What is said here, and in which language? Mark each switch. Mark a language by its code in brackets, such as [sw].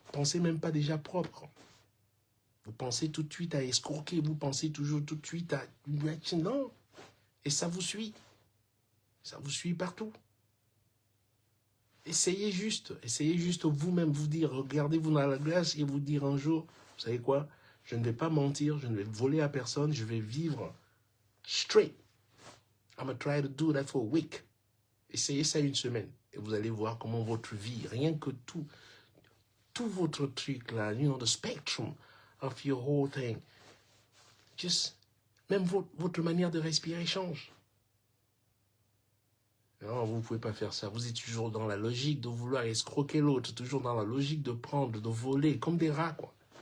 [fr] Pensez même pas déjà propre. Vous pensez tout de suite à escroquer, vous pensez toujours tout de suite à... Non. Et ça vous suit. Ça vous suit partout. Essayez juste vous-même, vous dire, regardez-vous dans la glace et vous dire un jour, vous savez quoi, je ne vais pas mentir, je ne vais voler à personne, je vais vivre straight. [en] I'm gonna try to do that for a week. [fr] Essayez ça une semaine et vous allez voir comment votre vie, rien que tout votre truc là, [en] you know, the spectrum of your whole thing, just, [fr] même votre manière de respirer change. Non, vous ne pouvez pas faire ça. Vous êtes toujours dans la logique de vouloir escroquer l'autre, toujours dans la logique de prendre, de voler, comme des rats, quoi.